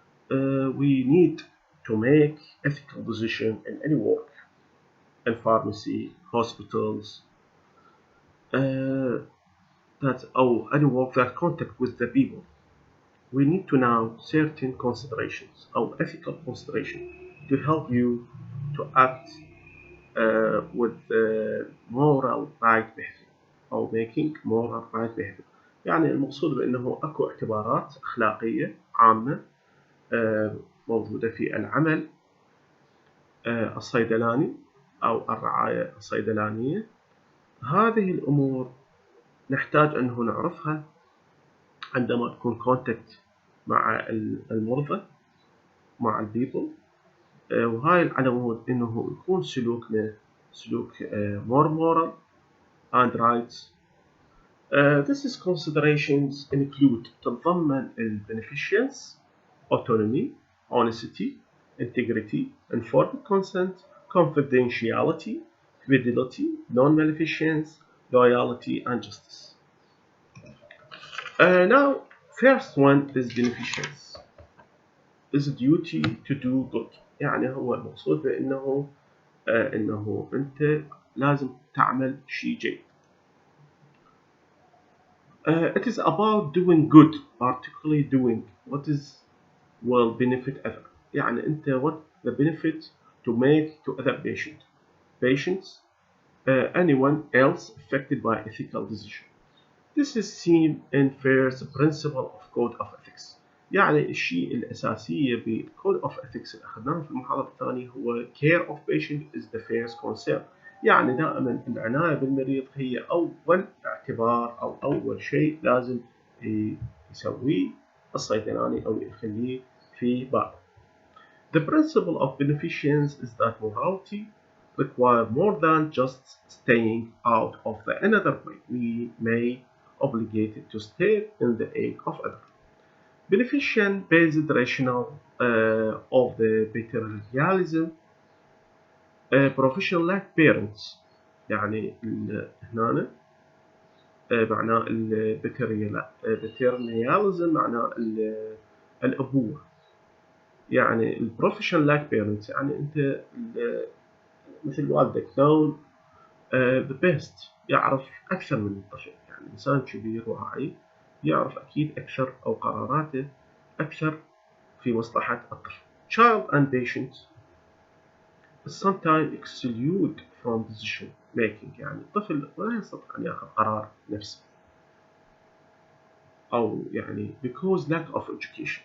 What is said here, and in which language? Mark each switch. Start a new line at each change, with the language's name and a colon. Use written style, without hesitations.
English: We need to make ethical decision in any work in pharmacy, hospitals, or any work that contact with the people. We need to know certain considerations or ethical consideration to help you to act with moral right behavior أو making moral right behavior.
Arabic: يعني المقصود بأنه أكو اعتبارات أخلاقية عامة موجودة في العمل الصيدلاني أو الرعاية الصيدلانية. هذه الأمور نحتاج أنه نعرفها عندما تكون كونتاكت مع المرضى مع البيبل، وهاي العلامات انه يكون سلوكنا سلوك
English: more moral and rights. These considerations include تتضمن beneficence, autonomy, honesty, integrity, informed consent, confidentiality, fidelity, non-maleficence, loyalty and justice. Now, first one is beneficence. is a duty to do good.
Arabic: يعني هو المقصود بأنه إنه أنت لازم تعمل شيء جيد.
English: It is about doing good, particularly doing what will benefit others.
Arabic: يعني أنت
English: what the benefit to make to other patients, anyone else affected by ethical decision. This is seen in first principle of code of ethics.
Arabic: يعني الشيء الأساسية بالكود
English: of ethics
Arabic: اللي أخذناه في المحاضرة الثانية هو
English: care of patient is the first concern.
Arabic: يعني دائما العناية بالمريض هي أول اعتبار أو أول شيء لازم يسويه الصيدلاني أو يخليه في باله.
English: The principle of beneficence is that morality requires more than just staying out of the another way. We may obligated to stay in the aid of others. Beneficence-based rationale of the behaviorism profession like parents.
Arabic: يعني هنا معناه البيترنياليزم معناه الأبوة. يعني البروفيشن لايك بيرنتس يعني أنت مثل والدك
English: known the best
Arabic: يعرف أكثر من الطفل. يعني إنسان كبير واعي يعرف أكيد أكثر أو قراراته أكثر في مصلحة الطفل.
English: Child and patient sometimes exclude from decision making.
Arabic: يعني الطفل لا يستطيع أن يأخذ قرار نفسه أو يعني
English: because lack of education.